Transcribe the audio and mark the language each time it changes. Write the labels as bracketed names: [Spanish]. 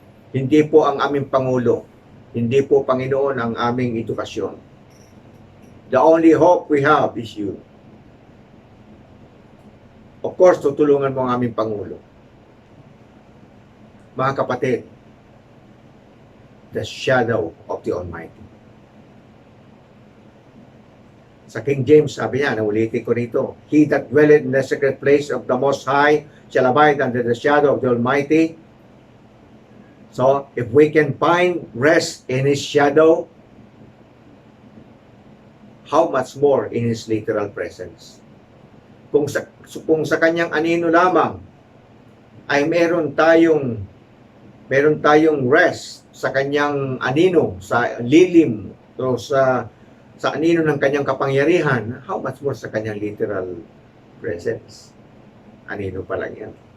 [Filipino] Hindi po ang aming Pangulo. Hindi po, Panginoon, ang aming edukasyon. [English] The only hope we have is You. Of course, [Filipino] tutulungan mo ang aming Pangulo. Mga kapatid, [English] the shadow of the Almighty. [Filipino] Sa King James, sabi niya, naulitin ko rito, [English] he that dwelleth in the secret place of the Most High shall abide under the shadow of the Almighty. So, if we can find rest in His shadow, how much more in His literal presence? Kung sa kanyang anino lamang ay meron tayong rest sa kanyang anino, sa lilim, o sa anino ng kanyang kapangyarihan, how much more sa kanyang literal presence? Anino pa lang yan.